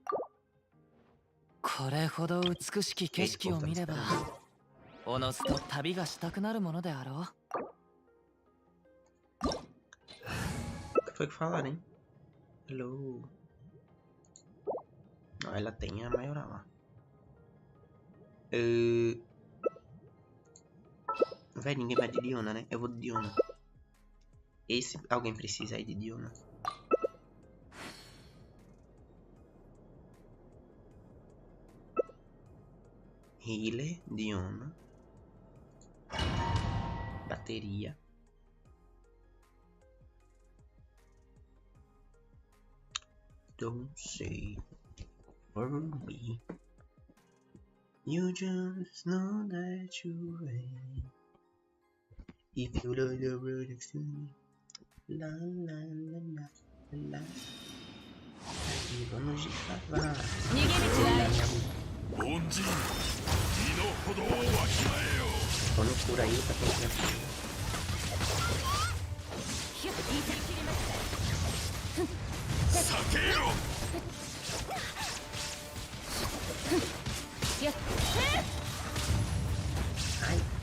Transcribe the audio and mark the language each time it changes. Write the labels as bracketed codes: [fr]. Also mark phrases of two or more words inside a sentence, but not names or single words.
[ja] これほど美しき景色を見ればおのずと旅がしたくなるものであろう。 [pt] O que foi que falaram, hein? Hello. Não, ela tem a maioral lá. Véi, ninguém vai de Diona, né? Eu vou de Diona. Esse alguém precisa aí de Diona. Healer, Diona. Bateria. [en] Don't say for me. You just know that you ain't. If you know the road next to me. [pt] Lá, lá, lá, lá, lá. E vamos de cavalo. Vamos por aí pra quem quiser. Ai.